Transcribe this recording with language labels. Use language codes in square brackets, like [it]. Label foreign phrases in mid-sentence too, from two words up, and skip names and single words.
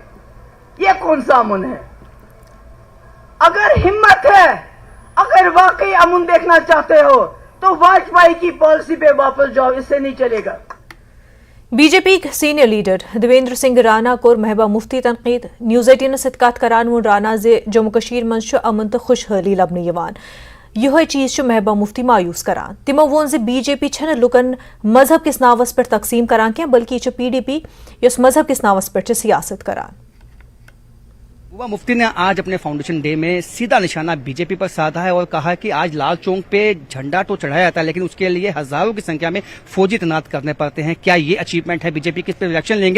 [hi] ये कौन सा अमन है? अगर हिम्मत है, अगर वाकई अमन देखना चाहते हो तो वाजपेयी की पॉलिसी पे वापस जाओ, इससे नहीं चलेगा। [ks] BJP [en] senior leader [ks] देवेंद्र सिंह राणा कोर महबूबा मुफ्ती तनकीद। न्यूज़ 18 सत कत करान वो राणा जे जम्मू कश्मीर मज अमन तो खुशहाली लबन यवान। यह चीज महबूबा मुफ्ती मायूस करान। तिमो वोन जे BJP छन लुकन मजहब किस नावस पर तकसीम करान क्या बल्कि PDP यस मजहब किस नावस पर सियासत करान। [hi] महबूबा मुफ्ती ने आज अपने फाउंडेशन डे में सीधा निशाना BJP पर साधा है और कहा कि आज लाल चौक पे झंडा तो चढ़ाया जाता है लेकिन उसके लिए हजारों की संख्या में फौजी तैनात करने पड़ते हैं। क्या ये अचीवमेंट है BJP की? इस पर रिएक्शन लेंगे।